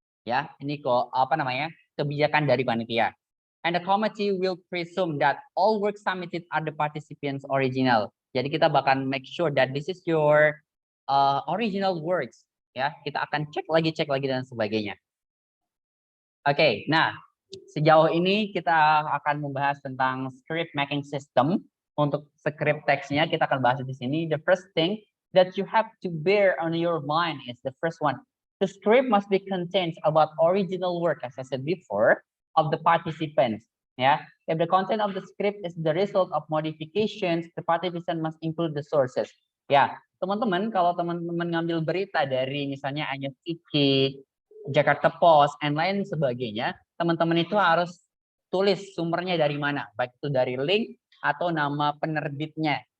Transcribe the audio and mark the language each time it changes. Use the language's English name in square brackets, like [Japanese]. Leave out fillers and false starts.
[Indonesian] Ya, ini kok kebijakan dari panitia. [English] And the committee will presume that all work submitted are the participants original. [Indonesian] Jadi kita bakal [English] make sure that this is your original works. [Indonesian] Ya, kita akan cek lagi dan sebagainya. Oke, nah sejauh ini kita akan membahas tentang [English] script making system. [Indonesian] Untuk script teksnya kita akan bahas di sini. [English] The first thing that you have to bear on your mind is the first one. The script must be contained about original work, as I said before, of the participants. Yeah, if the content of the script is the result of modifications, the participant must include the sources. [Indonesian] Ya, teman-teman, kalau teman-teman ngambil berita dari misalnya iNews TV, Jakarta Post, and lain sebagainya, teman-teman itu harus tulis sumbernya dari mana, baik itu dari link atau nama penerbitnya.